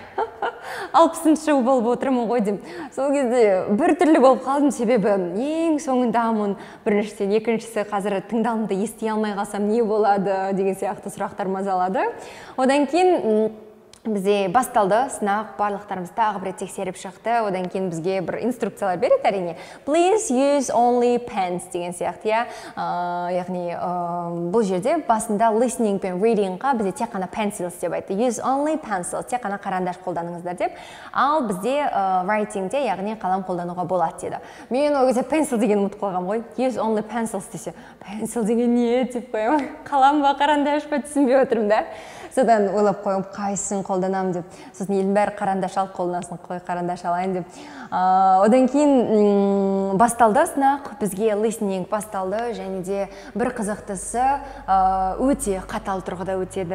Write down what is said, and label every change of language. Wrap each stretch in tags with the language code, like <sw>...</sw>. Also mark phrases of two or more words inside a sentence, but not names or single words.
<kk>60-шы болып отырмын ғой деймін. Сол кезде бір түрлі болып қалдым, себебі ең соңындамын. Біріншіден, екіншісі қазір тыңдалымды ести алмай қалсам не болады деген сияқты сұрақтар мазалады. Одан кейін бізде басталды сынақ, барлықтарымыз тағы бір тексеріп шықты. Одан кейін бізге бір инструкциялар береді әрине.</kk> <en>Please use only pens</en> <kk>деген сияқты, яғни бұл жерде басында listening пен reading-ға бізде тек қана pencils деп айтты.</kk> <en>Use only pencils,</en> <kk>тек қана қарандаш қолданыңыздар деп. Ал бізде writing-де, яғни қалам қолдануға болады деді. Мен ол кезде pencil деген ұмытып қалғам ғой.</kk> <en>Use only pencils</en> <kk>десе, pencil деген не деп қоямын. Қалам ба, қарандаш па түсінбей отырмын да. Содан ойлап қойым, қайсысын қолданам деп. Сосын елдің бәрі қарандаш алып қолданасын, қой қарандаш алайын деп. Одан кейін басталды сынақ, бізге listening басталды, және де бір қызықтысы өте қатал тұрғыда өтеді.</kk>